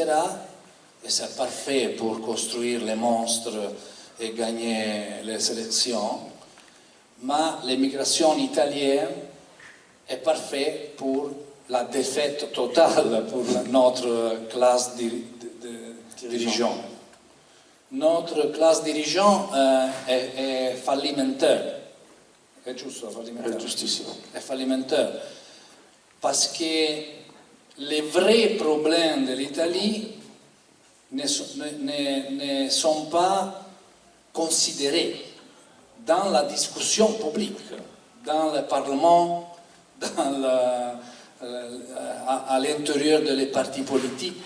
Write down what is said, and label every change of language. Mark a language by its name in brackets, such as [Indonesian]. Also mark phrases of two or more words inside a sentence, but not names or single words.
[French] Et c'est parfait pour construire les monstres et gagner les élections. Mais l'immigration italienne est parfaite pour la défaite totale pour notre classe dirigeante. Notre classe dirigeante [Italian] è fallimentare. È giusto, fallimentare? È giustissimo. È fallimentare. [French] Parce que les vrais problèmes de l'Italie ne sont pas considérés dans la discussion publique, dans le Parlement, à l'intérieur des partis politiques.